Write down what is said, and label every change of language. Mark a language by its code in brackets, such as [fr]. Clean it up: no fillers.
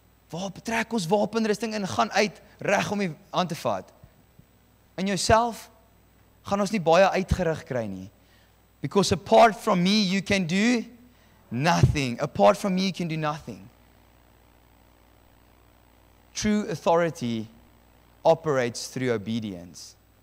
[af] Waar betrek ons wapenrusting en gaan uit reg om die aan te vat? In jouself gaan ons nie baie uitgerig kry nie. [en] Because apart from me you can do nothing. Apart from me you can do nothing. True authority operates through obedience.